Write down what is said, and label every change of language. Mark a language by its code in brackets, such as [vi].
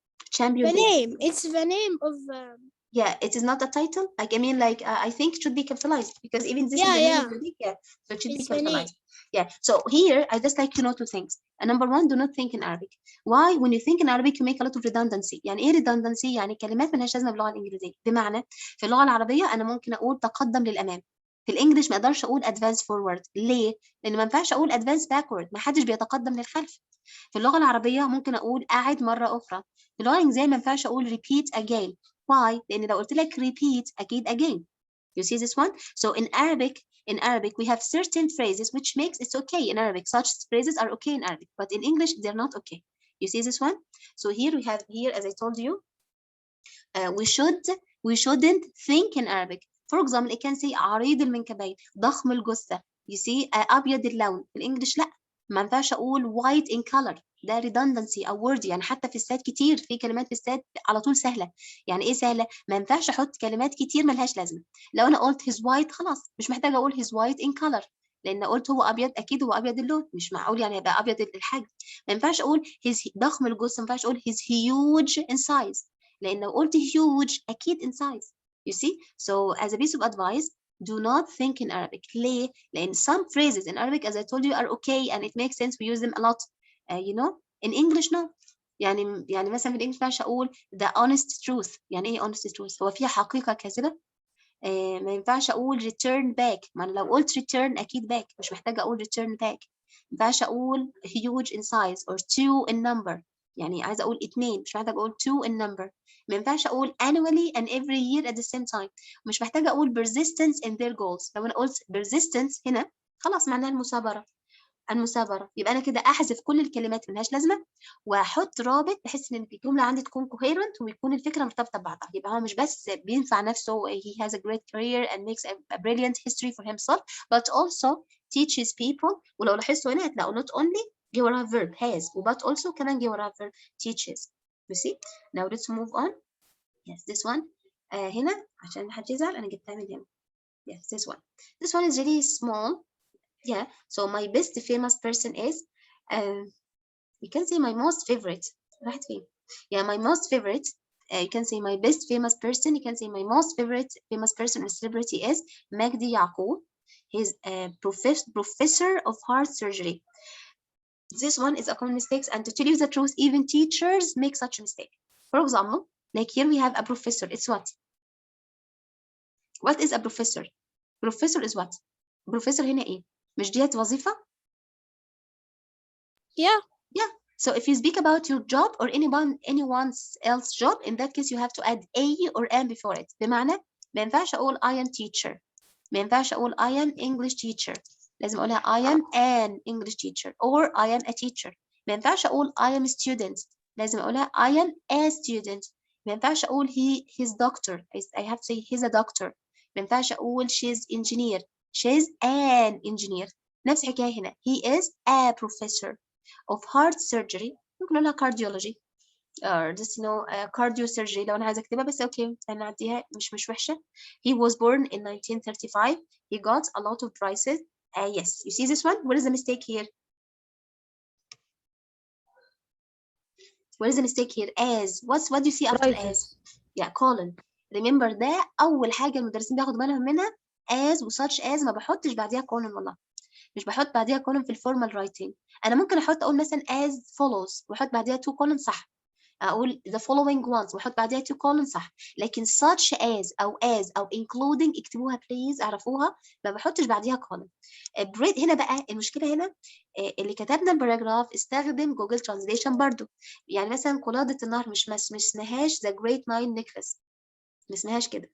[en] Champion The League. name. It's the name of. Yeah, it is not a title. Like, I mean, like, I think it should be capitalized because even this is the name of the league. Yeah, so it should be It's the name. capitalized. Yeah, so here I just like to know two things. Number one, do not think in Arabic. Why? When you think in Arabic you make a lot of redundancy. [ar] يعني ايه redundancy؟ يعني كلمات ملهاش لازمه باللغه الانجليزيه. بمعنى في اللغه العربيه انا ممكن اقول تقدم للامام. في الانجليش ما اقدرش اقول [en] advance forward. [ar] ليه؟ لان ما ينفعش اقول [en] advance backward، [ar] ما حدش بيتقدم للخلف. في اللغه العربيه ممكن اقول اعد مره اخرى. في اللغه الانجليزيه ما ينفعش اقول [en] repeat again. Why? [ar] لان لو قلت لك repeat اكيد again. [en] You see this one? So in Arabic we have certain phrases which makes it okay in Arabic. Such phrases are okay in Arabic, but in English they're not okay. You see this one? So here we have as I told you, we shouldn't think in Arabic. For example, it can say [ar] عريض المنكبين، ضخم الجثة. [en] You see [ar] أبيض اللون. في الإنجليش لا، ما ينفعش أقول [en] white in color. [ar] ده redundancy أو word. يعني حتى في السات كتير في كلمات في السات على طول سهلة. يعني إيه سهلة؟ ما ينفعش أحط كلمات كتير ملهاش لازمة. لو أنا قلت his white خلاص مش محتاجة أقول [en] his white in color، [ar] لأن قلت هو أبيض أكيد هو أبيض اللون، مش معقول يعني يبقى أبيض الحجم. ما ينفعش أقول his ضخم الجثة، ما ينفعش أقول [en] his huge in size، [ar] لأن لو قلت huge أكيد in size. [en] You see? So as a piece of advice, do not think in Arabic. [ar] ليه؟ لأن [en] some phrases in Arabic as I told you are okay and it makes sense, we use them a lot. You know? In English no. [ar] يعني مثلا في الإنجليش ما ينفعش أقول [en] the honest truth. [ar] يعني إيه honest truth؟ هو فيها حقيقة كاذبة؟ ما ينفعش أقول [en] return back. [ar] ما أنا لو قلت return أكيد back، مش محتاجة أقول [en] return back. [ar] ما ينفعش أقول [en] huge in size or two in number. [ar] يعني عايزة أقول 2، مش محتاجة أقول [en] 2 in number. [ar] ما ينفعش أقول [en] annually and every year at the same time. [ar] مش محتاجة أقول [en] persistence in their goals. [ar] لو أنا قلت persistence هنا خلاص معناها المثابرة. يبقى أنا كده أحذف كل الكلمات ملهاش لازمة وأحط رابط بحيث إن الجملة عندي تكون coherent ويكون الفكرة مرتبطة ببعضها. يبقى هو مش بس بينفع نفسه [en] he has a great career and makes a brilliant history for himself but also teaches people. [ar] ولو لاحظتوا هنا هتلاقوا [en] not only [ar] جه وراها verb has [en] but also [ar] كمان جه وراها verb teaches. [en] You see? Now let's move on. Yes, this one. [ar] هنا عشان محدش يزعل أنا جبتها من هنا. [en] Yes, this one. This one is really small. Yeah, so my best famous person is, you can say my most favorite. [ar] راحت فين؟ [en] Yeah, my most favorite. You can say my best famous person. You can say my most favorite famous person or celebrity is Magdi Yaqub. He's a professor of heart surgery. This one is a common mistake, and to tell you the truth, even teachers make such a mistake. For example, like here we have a professor. It's what? What is a professor? Professor is what? [ar] Professor هنا إيه؟ مش ديت وظيفة؟ [en] Yeah. Yeah. So if you speak about your job or anyone's else job, in that case you have to add a or an before it. [ar] بمعنى ما ينفعش أقول [en] I am teacher. [ar] ما ينفعش أقول [en] I am English teacher. [ar] لازم أقولها [en] I am an English teacher or I am a teacher. [ar] ما ينفعش أقول [en] I am a student. [ar] لازم أقولها [en] I am a student. [ar] ما ينفعش أقول [en] he's doctor. I have to say he's a doctor. [ar] ما ينفعش أقول [en] she's engineer. She's an engineer. [ar] نفس الحكاية هنا. [en] He is a professor of heart surgery. [ar] ممكن نقولها [en] cardiology or just cardio surgery [ar] لو أنا عايزة أكتبها بس أوكي هنعديها مش وحشة. [en] He was born in 1935. He got a lot of prizes. Yes, you see this one? What is the mistake here? What is the mistake here? As. What do you see after as? Yeah, colon. [ar] Remember ده أول حاجة المدرسين بياخدوا بالهم منها. as و such as ما بحطش بعديها colon والله. مش بحط بعديها colon في الفورمال writing. أنا ممكن أقول مثلا [en] as follows [ar] وأحط بعديها 2 colon صح. أقول [en] the following ones [ar] وأحط بعديها 2 colon صح. لكن such as أو including اكتبوها please اعرفوها ما بحطش بعديها colon. هنا بقى المشكلة هنا اللي كتبنا الباراجراف استخدم جوجل ترانزليشن برضو. يعني مثلا قلادة النهر مش اسمهاش [en] the great Nile necklace. [ar] ما اسمهاش كده.